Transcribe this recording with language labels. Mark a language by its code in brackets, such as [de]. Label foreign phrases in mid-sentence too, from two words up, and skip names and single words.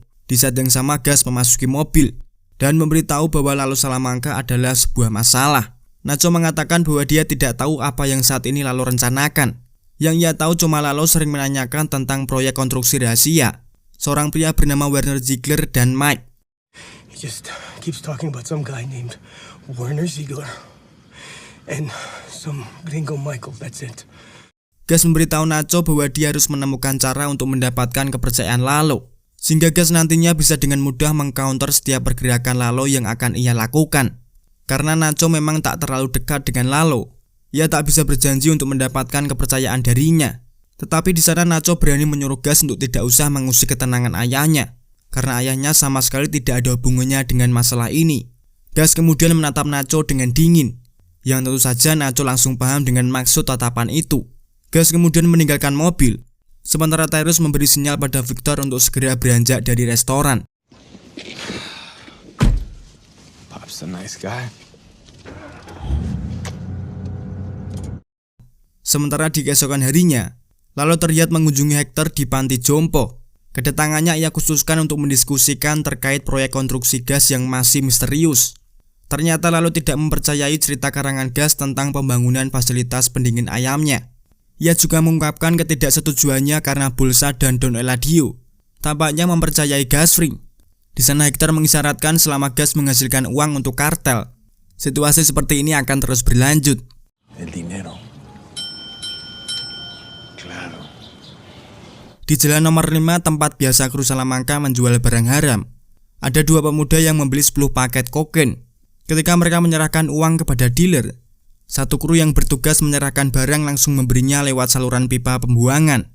[id] Di saat yang sama Gus memasuki mobil dan memberitahu bahwa Lalo Salamanca adalah sebuah masalah. Nacho mengatakan bahwa dia tidak tahu apa yang saat ini Lalo rencanakan. Yang ia tahu cuma Lalo sering menanyakan tentang proyek konstruksi rahasia seorang pria bernama Werner Ziegler dan Mike. [en] He just keeps talking about some guy named Werner Ziegler and some gringo Michael, that's it. [id] Gus memberitahu Nacho bahwa dia harus menemukan cara untuk mendapatkan kepercayaan Lalo, sehingga Gus nantinya bisa dengan mudah mengcounter setiap pergerakan Lalo yang akan ia lakukan. Karena Nacho memang tak terlalu dekat dengan Lalo, ia tak bisa berjanji untuk mendapatkan kepercayaan darinya. Tetapi di sana Nacho berani menyuruh Gus untuk tidak usah mengusik ketenangan ayahnya, karena ayahnya sama sekali tidak ada hubungannya dengan masalah ini. Gus kemudian menatap Nacho dengan dingin, yang tentu saja Nacho langsung paham dengan maksud tatapan itu. Gus kemudian meninggalkan mobil, sementara Tyrus memberi sinyal pada Victor untuk segera beranjak dari restoran. [en] Pop's a nice guy. [id] Sementara di keesokan harinya, Lalo terlihat mengunjungi Hector di panti jompo. Kedatangannya ia khususkan untuk mendiskusikan terkait proyek konstruksi gas yang masih misterius. Ternyata Lalo tidak mempercayai cerita karangan Gus tentang pembangunan fasilitas pendingin ayamnya. Ia juga mengungkapkan ketidaksetujuannya karena Bolsa dan Don Eladio tampaknya mempercayai gas ring. Di sana Hector mengisyaratkan selama gas menghasilkan uang untuk kartel, situasi seperti ini akan terus berlanjut. [es] El dinero. Claro. [id] Di jalan nomor 5 tempat biasa kru Salamanca menjual barang haram, ada dua pemuda yang membeli 10 paket kokain. Ketika mereka menyerahkan uang kepada dealer, satu kru yang bertugas menyerahkan barang langsung memberinya lewat saluran pipa pembuangan.